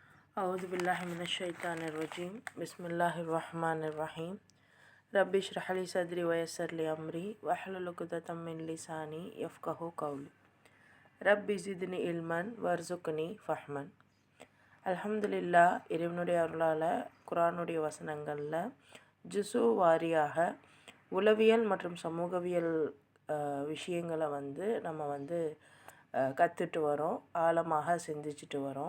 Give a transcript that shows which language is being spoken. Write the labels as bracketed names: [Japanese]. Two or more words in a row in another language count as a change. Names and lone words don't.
[Arabic] أعوذ بالله من الشيطان الرجيم بسم الله الرحمن الرحيم رب اشرح لي صدري ويسر لي أمري واحلل عقدة من لساني يفقهوا قولي رب زدني علما وارزقني فهما. [Tamil] அல்ஹம்துலில்லா, இறைவனுடைய அருளால் குரானுடைய வசனங்களில் ஜுசு வாரியாக உளவியல் மற்றும் சமூகவியல் விஷயங்களை நம்ம கற்றுட்டு வரோம், ஆழமாக சிந்திச்சுட்டு வரோம்.